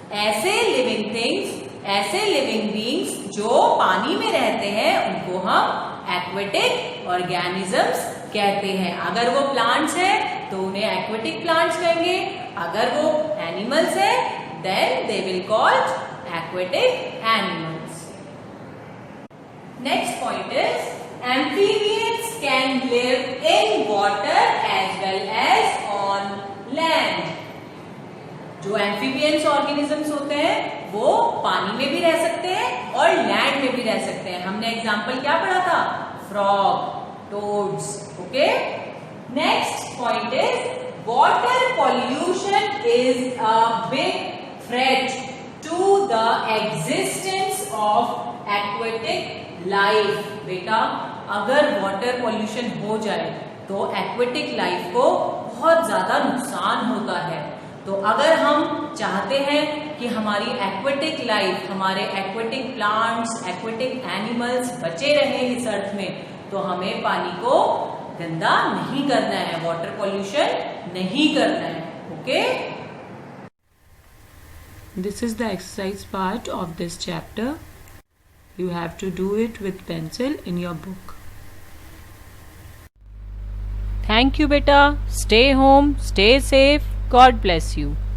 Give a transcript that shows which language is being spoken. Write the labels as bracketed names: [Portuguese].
[Hindi] ऐसे living things, ऐसे living beings जो पानी में रहते हैं, उनको हम एक्वेटिक ऑर्गेनिजम्स कहते हैं। अगर वो प्लांट्स है तो उन्हें एक्वेटिक प्लांट्स कहेंगे, अगर वो एनिमल्स है [English] Then they will called aquatic animals. Next point is amphibians can live in water as well as on land. [Hindi] जो एम्फीबियंस ऑर्गेनिजम्स होते हैं वो पानी में भी रह सकते हैं और लैंड में भी रह सकते हैं। हमने एग्जाम्पल क्या पढ़ा था? Frog, toads. [English] Okay, next point is water pollution is a big threat to the existence of aquatic life. [Hindi] बेटा अगर वाटर पॉल्यूशन हो जाए तो एक्वेटिक लाइफ को बहुत ज्यादा नुकसान होता है। तो अगर हम चाहते हैं कि हमारी एक्वेटिक लाइफ, हमारे एक्वेटिक प्लांट्स, एक्वेटिक एनिमल्स बचे रहें इस अर्थ में, तो हमें पानी को गंदा नहीं करना है, वाटर पॉल्यूशन नहीं करना है। Okay, [English] This is the exercise part of this chapter. You have to do it with pencil in your book. Thank you, beta. Stay home, stay safe. God bless you.